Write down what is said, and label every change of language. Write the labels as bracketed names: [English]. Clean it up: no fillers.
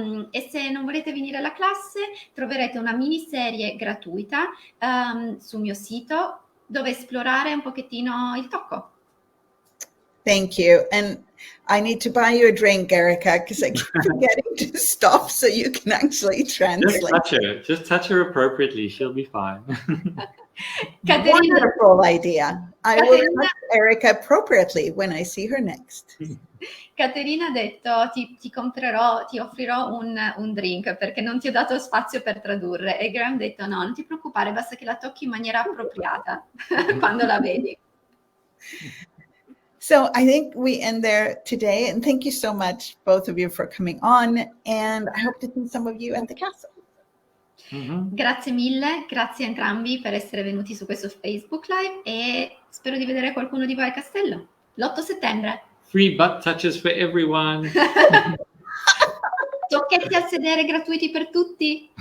[Italian] E se non volete venire alla classe, troverete una miniserie gratuita sul mio sito dove esplorare un pochettino il tocco. [English] Thank you. And I need to buy you a drink, Erika, because I keep forgetting to stop so you can actually translate. Just touch her appropriately. She'll be fine. Katarina, wonderful idea. I will touch Erika appropriately when I see her next. [Italian] Caterina ha detto ti offrirò un drink perché non ti ho dato spazio per tradurre, e Graeme ha detto no, non ti preoccupare, basta che la tocchi in maniera appropriata quando la vedi. [English] So I think we end there today, and thank you so much, both of you, for coming on, and I hope to see some of you at the castle. [Italian] Grazie mille, grazie a entrambi per essere venuti su questo Facebook Live, e spero di vedere qualcuno di voi al castello l'8 settembre. [English] Free butt touches for everyone. [Italian] Tocchetti a sedere gratuiti per tutti.